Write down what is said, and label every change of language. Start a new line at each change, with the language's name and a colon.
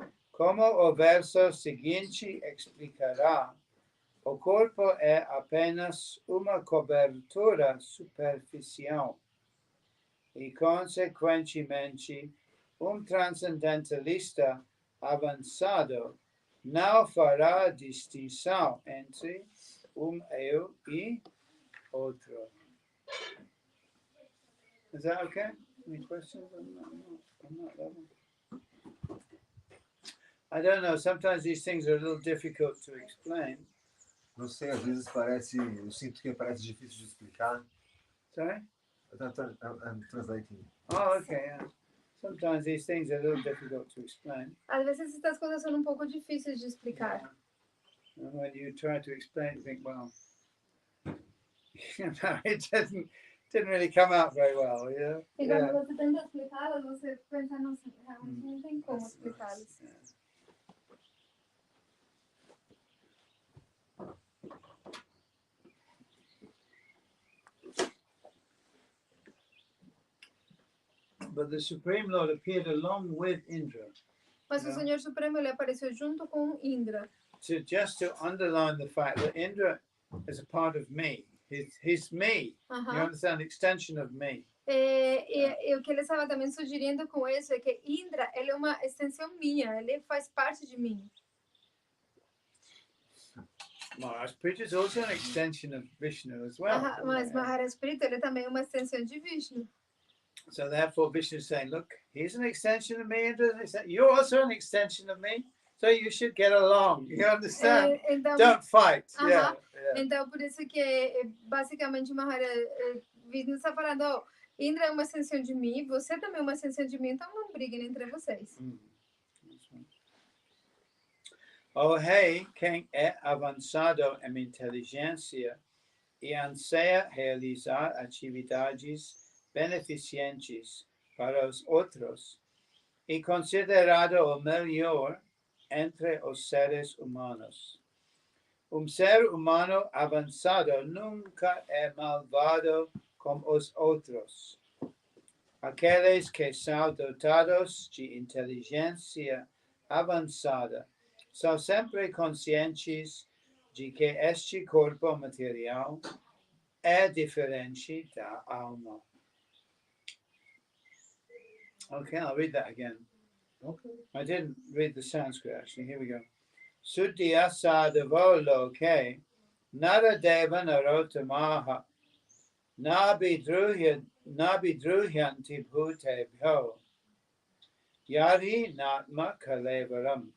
Portuguese: Como o verso seguinte explicará, o corpo é apenas uma cobertura superficial e, consequentemente, transcendentalista avançado não fará distinção entre eu e outro.
English: Is that okay? Any questions on that level? I don't know. Sometimes these things are a little difficult to explain.
Portuguese: Não sei, às vezes eu sinto que parece difícil de explicar.
English: Sorry? I'm translating. Oh, okay. Yeah. Sometimes these things are a little difficult to explain.
Portuguese: Às vezes essas coisas são um pouco difíceis de explicar.
English: And when you try to explain, you think, well, it didn't really come out very well, you know?
Portuguese: E quando você tenta explicá-las, você pensa, nossa, realmente não tem como explicá-las.
English: But the Supreme Lord appeared along with Indra.
Portuguese: Mas o Senhor Supremo ele apareceu junto com Indra.
English: Just to underline the fact that Indra is a part of me. He's me. You understand? Extension of me.
Portuguese: E o que ele estava também sugerindo com isso é que Indra ele é uma extensão minha. Ele faz parte de mim.
English: Maharaj Prita is also an extension of Vishnu as well.
Portuguese: Mas Maharaj Prita ele também é uma extensão de Vishnu.
English: So therefore Vishnu is saying, look, he's an extension of me, you're also an extension of me, so you should get along. You understand?
Portuguese: Então,
English: don't fight. Yeah.
Portuguese: Então por isso que basicamente Vishnu está falando, oh, Indra é uma extensão de mim, você também é uma extensão de mim, então não briguem entre vocês. O rei, quem é avançado em inteligência e anseia realizar atividades beneficentes para os outros e considerado o melhor entre os seres humanos, Ser humano avançado nunca é malvado como os outros. Aqueles que são dotados de inteligência avançada são sempre conscientes de que este corpo material é diferente da alma.
English: Okay, I'll read that again. Okay. I didn't read the Sanskrit actually. Here we go.
Sanskrit: Suddhya sadhavo loke naradeva narotamaha nabidruhyanti bhutebhyo yari natma kalevaram.